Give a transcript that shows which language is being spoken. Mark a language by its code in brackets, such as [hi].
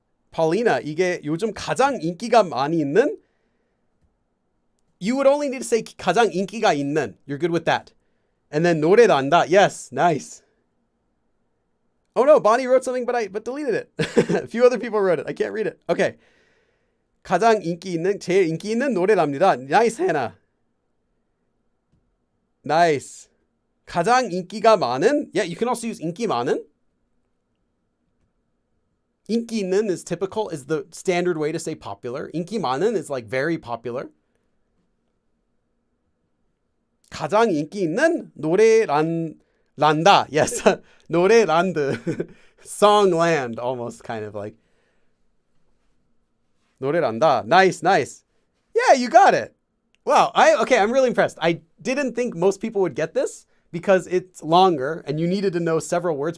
[ko] Paulina, 이게 요즘 가장 인기가 많이 있는? [en] You would only need to say [ko] 가장 인기가 있는. [en] You're good with that. And then [ko] 노래도 안다. [en] Yes, nice. Oh no, Bonnie wrote something, but deleted it. A few other people wrote it. I can't read it. Okay. [ko] 제일 인기 있는 노래랍니다. 나이스, 해나. 나이스. 가장 인기가 많은. [en] Yeah, you can also use 인기 많은. 인기 있는 is typical, is the standard way to say popular. 인기 많은 is like very popular. [ko] 가장 인기 있는 노래란다. [en] Yes, [ko] 노래란드. [en] Songland, almost kind of like. [ko] 노래란다. [en] Nice, nice. Yeah, you got it. Wow. Okay, I'm really impressed. I didn't think most people would get this because it's longer and you needed to know several words.